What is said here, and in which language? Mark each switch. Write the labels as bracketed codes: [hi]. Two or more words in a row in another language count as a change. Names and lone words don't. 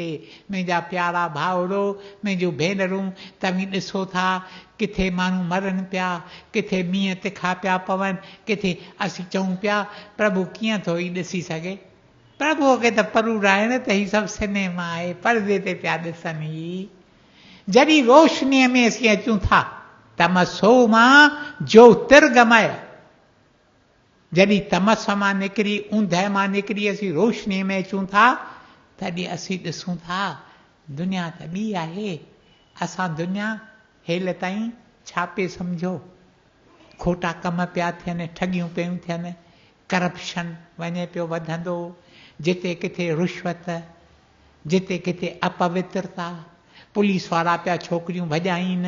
[sd] मुंहिंजा प्यारा भाउरो, मुंहिंजूं भेनरूं, तव्हीं ॾिसो था किथे माण्हू मरनि पिया, किथे मींहं तिखा पिया पवनि, किथे असीं चऊं पिया प्रभु कीअं थो ई ॾिसी सघे, प्रभुअ खे त परूर आहे न त ही सभु सिनेमा आहे, परदे ते पिया ॾिसनि ही। जॾहिं रोशनीअ में असीं अचूं था [sa] तमसो मां ज्योतिर्गमय, [sd] जॾहिं तमस मां निकिरी ऊंदहि मां निकिरी असीं रोशनीअ में अचूं था तॾहिं असीं ॾिसूं था दुनिया त ॿी आहे। असां दुनिया हेल ताईं छा पे सम्झो, खोटा कम पिया थियनि, ठगियूं पियूं थियनि, करप्शन वञे पियो वधंदो, जिते किथे रिश्वत, जिते किथे अपवित्रता, पुलिस वारा पिया छोकिरियूं भॼाइनि।